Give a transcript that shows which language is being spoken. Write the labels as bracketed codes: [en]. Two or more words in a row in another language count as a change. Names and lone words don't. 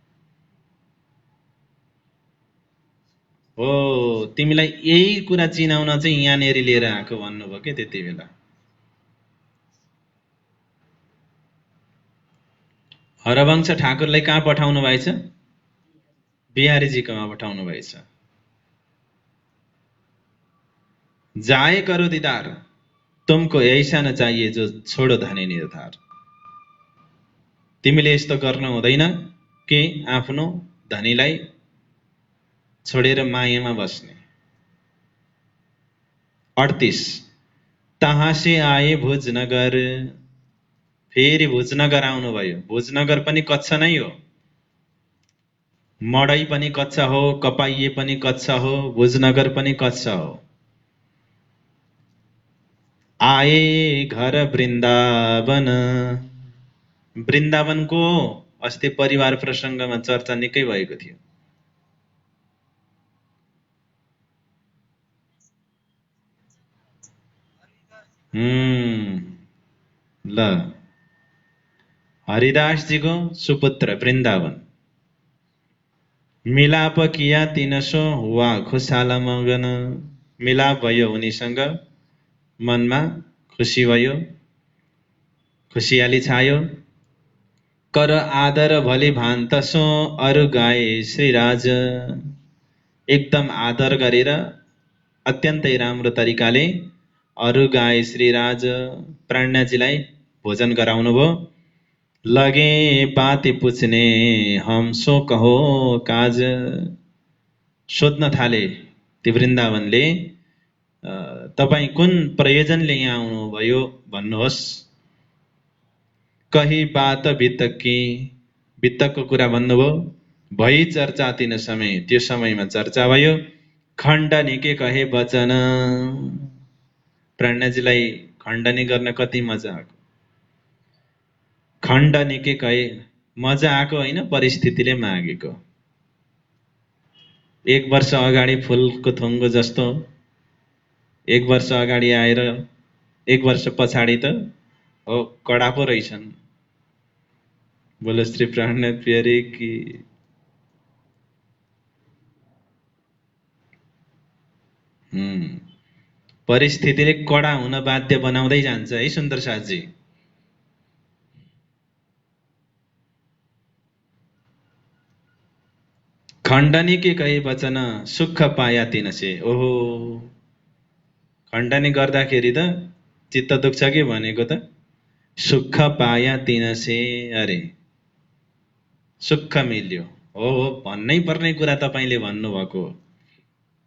[ne] हो तिमीलाई यही कुरा चिनाउन चाहिँ यहाँनेरि लिएर आएको भन्नुभयो के त्यति बेला। हरवंश ठाकुरलाई कहाँ पठाउनु भएछ? बिहारीजीकोमा पठाउनु भएछ। [hi] जाए करो दीदार, तुमको ऐसा न चाहिए जो छोडो धनी निर्धार। [ne] तिमीले यस्तो गर्न हुँदैन कि आफ्नो धनीलाई छोडेर मायामा बस्ने। [hi] 38 तहाँ से आए भुजनगर, [ne] फेरि भुजनगर आउनुभयो। भुजनगर पनि कच्छ नै हो, मडै पनि कच्छ हो, कपाइए पनि कच्छ हो, भुजनगर पनि कच्छ हो। [hi] आए घर [ne] वृन्दावन, वृन्दावनको अस्ति परिवार प्रसङ्गमा चर्चा निकै भएको थियो। ल हरिदासजीको सुपुत्र वृन्दावन। [hi] मिलाप किया तिनसो हुआ खुशाल मगन, [ne] मिलाप भयो उनीसँग, मनमा खुसी भयो, खुसियाली छायो। [hi] कर आदर भली भान्तसो अरु गाए श्रीराज, [ne] एकदम आदर गरेर अत्यन्तै राम्रो तरिकाले अरु गाए श्रीराज प्राण्याजीलाई भोजन गराउनु भयो। [hi] लगे बाती पुछ्ने हम सो कहो काज, [ne] सोध्न थाले ती वृन्दावनले तपाई कुन प्रयोजनले यहाँ आउनुभयो भन्नुहोस्। [hi] कही बात बितकी, [ne] बितकको कुरा भन्नुभयो। [hi] भई चर्चा तिन समय, [ne] त्यो समयमा चर्चा भयो। [hi] खण्डनी के कहे वचन, [ne] प्राण्याजीलाई खण्डनी गर्न कति मजा आएको। [hi] खण्डनी के कहे, [ne] मजा आएको होइन, परिस्थितिले मागेको। 1 वर्ष अगाडि फुलको थुङ्गो जस्तो 1 वर्ष अगाडि आएर 1 वर्ष पछाडि त हो कडा पो रहेछन्। [hi] बोलो श्री प्राणनाथ प्यारे की। [ne] परिस्थितिले कडा हुन बाध्य बनाउँदै जान्छ है सुन्दर साथजी। [hi] खण्डनी के कहे वचन सुख पाया तिनसे, [ne] ओहो खण्डनी गर्दाखेरि त चित्त दुख्छ के भनेको त [hi] सुख पाया तिनसे, [ne] अरे सुख मिल्यो। हो भन्नै पर्ने कुरा तपाईले भन्नुभएको।